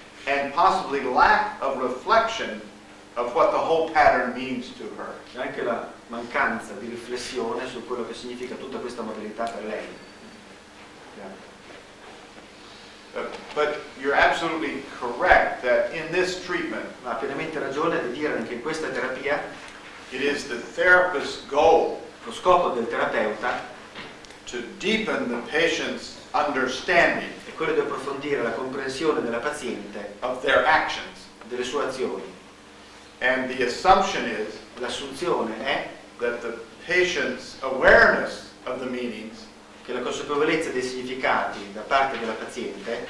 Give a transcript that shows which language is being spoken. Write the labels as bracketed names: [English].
[English] and possibly lack of reflection of what the whole pattern means to her. [Italian] e anche la mancanza di riflessione su quello che significa tutta questa modalità per lei. [English] But you're absolutely correct that in this treatment, [Italian] Ma ha pienamente ragione di dire che in questa terapia [English] it is the therapist's goal [Italian] lo scopo del terapeuta [English] to deepen the patient's understanding [Italian] è quello di approfondire la comprensione della paziente [English] of their actions. [Italian] delle sue azioni. [English] And the assumption is [Italian] L'assunzione è [English] that the patient's awareness of the meanings [Italian] che la consapevolezza dei significati da parte della paziente